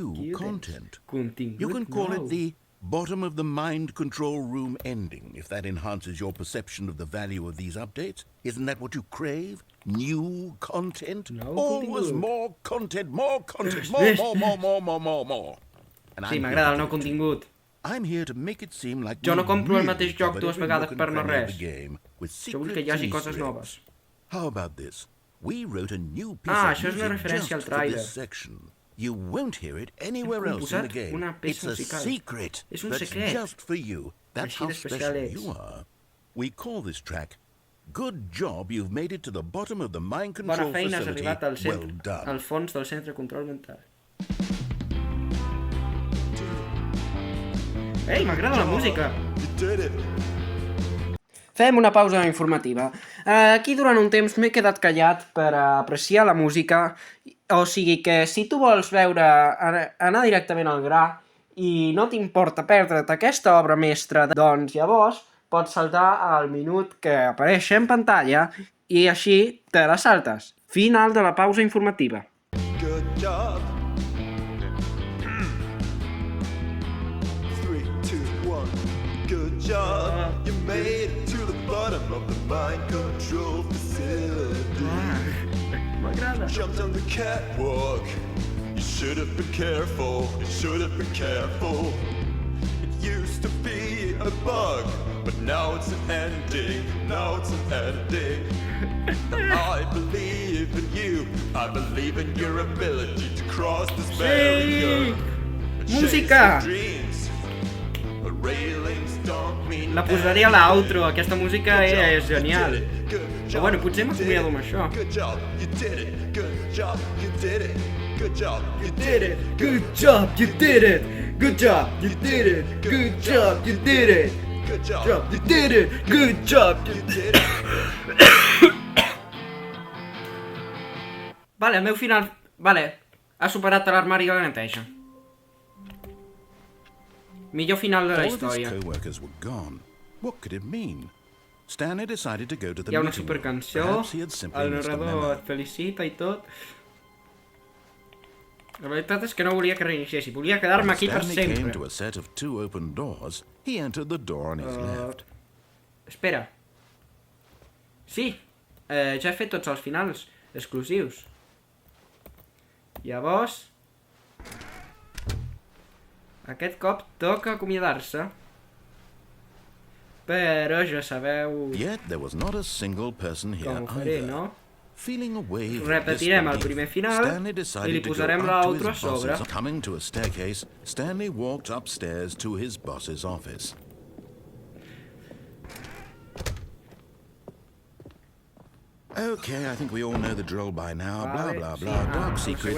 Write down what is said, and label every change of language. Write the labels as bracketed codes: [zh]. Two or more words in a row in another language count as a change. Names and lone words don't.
[en] You can call it the bottom of the mind control room ending, if that enhances your perception of the value of these updates. Isn't that what you crave? New content? Always more content, more, more. [ca] Sí, m'agrada el nou contingut. [en] I'm here to make it seem like [ca] Jo no compro el mateix joc dues vegades per no res. Jo vull que hi hagi coses noves. [en] How about this? We wrote a new piece [ca] Ah, [en] of [ca] això és una [en] music [ca] referència al [en] just for [ca] trailer. [en] this section. You won't hear it anywhere else in the game. It's a secret that's just for you. That's how special you are. We call this track Good Job You've Made It to the Bottom of the Mind Control [ca] Bona feina, has [en] Facility. [ca] arribat [en] Well done. [ca] al fons del centre de control mental. Ei, m'agrada la música! Fem una pausa informativa. Aquí durant un temps m'he quedat callat per apreciar la música, o sigui que si tu vols anar directament al gra i no t'importa perdre't aquesta obra mestra, doncs llavors pots saltar al minut que apareix en pantalla i així te la saltes. Final de la pausa informativa. [en] Good job. 3, 2, 1. Good job. You made it to the bottom of the mind control facility. [ca] M'agrada. [en] Jumped on the catwalk. You should have been careful. You should have been careful. It used to be a bug, but now it's an ending. Now it's an ending. I believe in you. I believe in your ability to cross this barrier. [ca] Música! [en] Dreams. Railings don't mean [ca] La posaria a l'outro, aquesta música és genial. Però bueno, potser m'acomiado amb això. [en] Good job, you did it. Good job, you did it. Good job, you did it. Good job, you did it. Good job, you did it. Good job, you did it. Good job, you did it. Good job, you did it. [ca] Vale, el meu final... Vale, ha superat l'armari de la neteja. Millor final de la història. [en] All of his co-workers were gone. What could it mean? Stanley decided to go to the [ca] Hi ha una [en] meeting. [ca] supercançó, [en] Perhaps he had simply [ca] el [en] missed a [ca] narrador [en] memo. [ca] et felicita i tot. La veritat és que no volia que reiniciessi, volia quedar-me aquí per [en] Stanley came to [ca] sempre. [en] a set of 2 open doors. He entered the door on his left. [ca] Espera. Sí, ja he fet tots els finals exclusius. Llavors... Aquest cop toca acomiadar-se. Però ja sabeu [en] Yet there was not a single person here [ca] com ho faré, [en] either. [ca] no? [en] Feeling a wave of [ca] Repetirem el [en] disbelief, [ca] primer final [en] Stanley [ca] i li [en] decided to go [ca] posarem [en] up to [ca] l'altre a [en] his [ca] sobre. [en] boss's. Coming to a staircase, Stanley walked upstairs to his boss's office. Okay, I think we all know the drill by now. [ca] Vale, [en] Blah, blah, [ca] sí. [en] blah. Dark [ca] La [en] secrets,